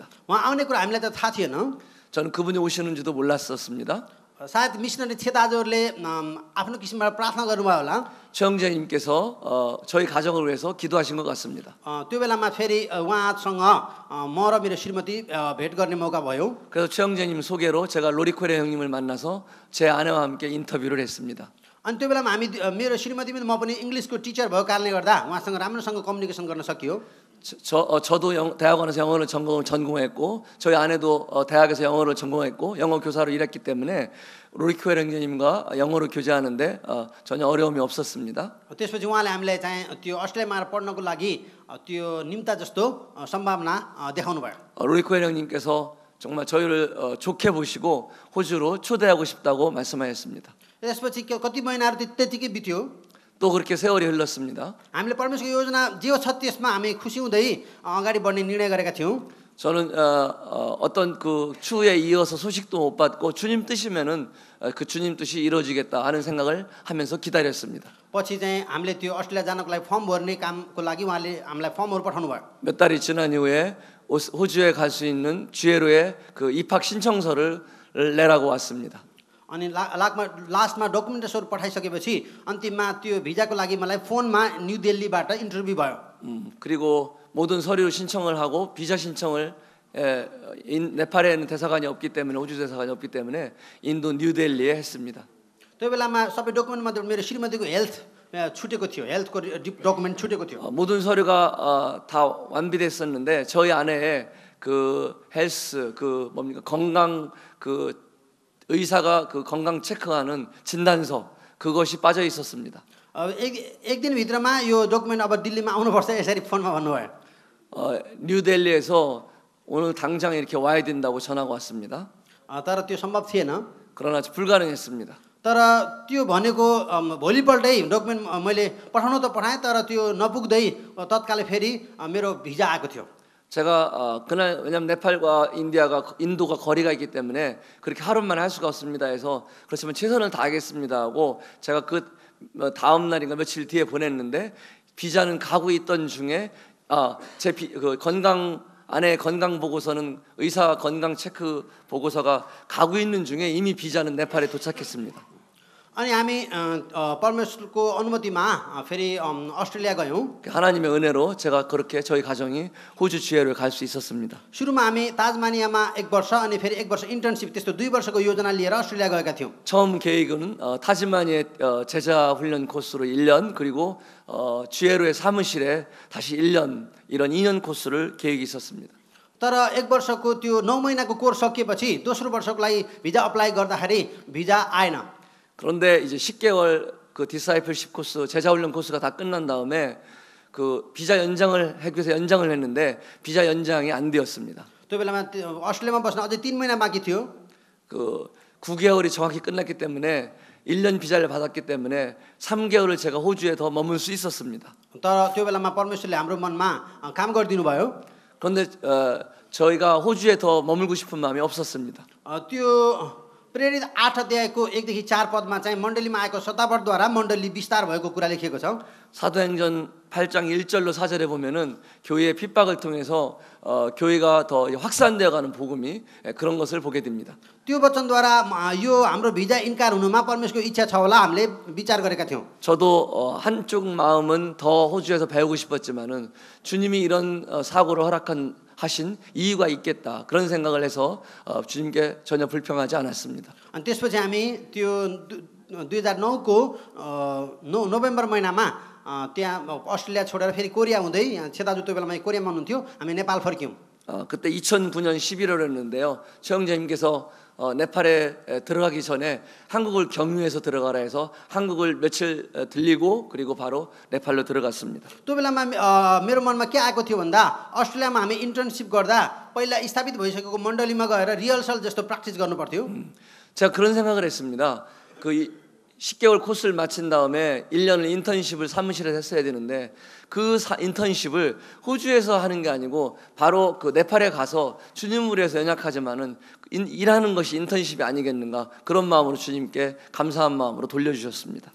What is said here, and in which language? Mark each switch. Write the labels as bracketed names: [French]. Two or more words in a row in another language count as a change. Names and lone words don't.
[Nepali] उहाँ आउने कुरा हामीलाई त थाहा थिएन। [Korean] 저는 그분이 오시는지도 몰랐었습니다. [Nepali] सायद मिसनरी थिए दाजुहरूले आफ्नो किसिमबाट प्रार्थना गर्नुभयो होला। [Korean] 최영재님께서 저희 가정을 위해서 기도하신 것 같습니다. [Nepali] त्यो बेलामा फेरि उहाँसँग म र मेरो श्रीमती भेट गर्ने मौका भयो। [Korean] 그래서 최영재님 소개로 제가 로리코레 형님을 만나서 제 아내와 함께 인터뷰를 했습니다. [Nepali] अनि त्यो बेलामा हामी मेरो श्रीमती पनि म पनि [English] Englishको teacher [Nepali] भएको कारणले गर्दा उहाँसँग राम्रोसँग कम्युनिकेसन गर्न सकियो। [Korean] 저도 대학원에서 영어를 전공했고 저희 아내도 대학에서 영어를 전공했고 영어 교사로 일했기 때문에 로리코엘 형제님과 영어로 교제하는데 전혀 어려움이 없었습니다. [Nepali] त्यसपछि उहाँले हामीलाई चाहिँ त्यो अस्ट्रेलियामा पढ्नको लागि त्यो निम्ता जस्तो सम्भावना देखाउनु भयो। [Korean] 로리코엘 형님께서 정말 저희를 좋게 보시고 호주로 초대하고 싶다고 말씀하셨습니다. [Nepali] त्यसपछि कति महिनाहरू त्यतिकै बित्यो। [Korean] 또 그렇게 세월이 흘렀습니다. [Nepali] हामीले परमेश्वरको योजना जे छ त्यसमा हामी खुसी हुँदै अगाडि बढ्ने निर्णय गरेका थियौँ। [Korean] 저는 어떤 그 추후에 이어서 소식도 못 받고 주님 뜻이면은 그 주님 뜻이 이루어지겠다 하는 생각을 하면서 기다렸습니다. [Nepali] पछि चाहिँ हामीले त्यो अस्ट्रेलिया जानको लागि फर्म भर्ने कामको लागि उहाँले हामीलाई फर्महरू पठाउनु भयो। [Korean] 몇 달이 지난 이후에 호주에 갈 수 있는 쥐에로의 그 입학 신청서를 내라고 왔습니다. [Nepali] अनि [English] lastमा documentationहरू [Nepali] पठाइसकेपछि अन्तिममा त्यो भिजाको लागि मलाई फोनमा न्यू दिल्लीबाट इन्टरभ्यू भयो। [Korean] 그리고 모든 서류 신청을 하고 비자 신청을 네팔에는 대사관이 없기 때문에 호주 대사관이 없기 때문에 인도 뉴델리에 했습니다. [Nepali] त्यो बेलामा सबै डकुमेन्टमा मेरो श्रीमतीको हेल्थ छुटेको थियो, [English] healthको document [Nepali] छुटेको थियो। [Korean] 모든 서류가 다 완비됐었는데 저희 아내의 그 헬스 그 뭡니까 건강 그 의사가 그 건강 체크하는 진단서 그것이 빠져 있었습니다. [Nepali] एक दिन भित्रमा यो डकुमेन्ट अब दिल्लीमा आउनुपर्छ यसरी फोनमा भन्नुभयो। [Korean] 뉴델리에서 오늘 당장 이렇게 와야 된다고 전화가 왔습니다. [Nepali] तर त्यो सम्भव थिएन। [Korean] 그러나 불가능했습니다. [Nepali] तर त्यो भनेको भोलिपल्टै डकुमेन्ट मैले पठाउनु त पठाएँ तर त्यो नपुग्दै तत्कालै फेरि मेरो भिजा आएको थियो। [Korean] 제가 그날 왜냐면 네팔과 인도가 거리가 있기 때문에 그렇게 하루만 할 수가 없습니다 해서 그렇지만 최선을 다하겠습니다 하고 제가 그 다음 날인가 며칠 뒤에 보냈는데 비자는 가고 있던 중에 제 건강 아내의 건강 보고서는 의사 건강 체크 보고서가 가고 있는 중에 이미 비자는 네팔에 도착했습니다. [Nepali] अनि हामी परमेश्वरको अनुमतिमा फेरि अस्ट्रेलिया गयौँ। [Korean] 하나님의 은혜로 제가 그렇게 저희 가정이 호주 지혜로에 갈 수 있었습니다. [Nepali] सुरुमा हामी ताजमानियामा 1 वर्ष अनि फेरि 1 वर्ष 인턴십 त्यस्तो 2 वर्षको योजना लिएर अस्ट्रेलिया गएका थियौँ। [Korean] 처음 계획은 타즈마니의 제자 훈련 코스로 1년 그리고 지혜로의 사무실에 다시 1년 이런 2년 코스를 계획이 있었습니다. [Nepali] तर 1 वर्षको त्यो 9 महिनाको कोर्स सकिएपछि दोस्रो वर्षको लागि [English] visa apply [Nepali] गर्दाखेरि भिजा आएन। [Korean] 그런데 이제 10개월 그 [English] discipleship course [Korean] 제자 훈련 코스가 다 끝난 다음에 그 비자 연장을 하기 위해서 연장을 했는데 비자 연장이 안 되었습니다. [Nepali] त्यो बेलामा अस्ट्रेलियामा बस्न अझै 3 महिना बाँकी थियो। [Korean] 그 9개월이 정확히 끝났기 때문에 1년 비자를 받았기 때문에 3개월을 제가 호주에 더 머물 수 있었습니다. [Nepali] तर त्यो बेलामा परमेश्वरले हाम्रो मनमा काम गरिदिनु भयो। [Korean] 그런데 저희가 호주에 더 머물고 싶은 마음이 없었습니다. [Nepali] त्यो प्रेरित 8 अध्यायको 1 देखि 4 पदमा चाहिँ मण्डलीमा आएको शतावरद्वारा मण्डली विस्तार भएको कुरा लेखिएको छ। [Korean] 사도행전 8장 1절로 4절에 보면은 교회의 핍박을 통해서 교회가 더 확산되어 가는 복음이 그런 것을 보게 됩니다. [Nepali] त्यो वचनद्वारा यो हाम्रो भिजा इन्कार हुनुमा परमेश्वरको इच्छा छ होला हामीले विचार गरेका थियौं। [Korean] 저도 한쪽 마음은 더 호주에서 배우고 싶었지만은 주님이 이런 사고를 하신 이유가 있겠다 그런 생각을 해서 주님께 전혀 불평하지 않았습니다. [Nepali] अनि त्यसपछि हामी त्यो 2009 को नोभेम्बर महिनामा त्यहाँ अस्ट्रेलिया छोडेर फेरि कोरिया हुँदै छेदाजु त्यो बेलामा कोरियामा हुनुहुन्थ्यो। हामी नेपाल फर्क्यौं। [Korean] 그때 2009년 11월이었는데요. 최영재님께서 네팔에 들어가기 전에 한국을 경유해서 들어가라 해서 한국을 며칠 들리고 그리고 바로 네팔로 들어갔습니다. [Nepali] त्यो बेलामा मेरो मनमा के आएको थियो भन्दा अस्ट्रेलियामा हामी इन्टर्नशिप गर्दा पहिला स्थापित भइसकेको मण्डलीमा गएर रिहर्सल जस्तो प्र्याक्टिस गर्नु पर्थ्यो। [Korean] 제가 그런 생각을 했습니다. 그 10개월 코스를 마친 다음에 1년을 인턴십을 사무실에서 했어야 되는데 그 인턴십을 호주에서 하는 게 아니고 바로 그 네팔에 가서 주님을 위해서 연약하지만은 일하는 것이 인턴십이 아니겠는가 그런 마음으로 주님께 감사한 마음으로 돌려주셨습니다.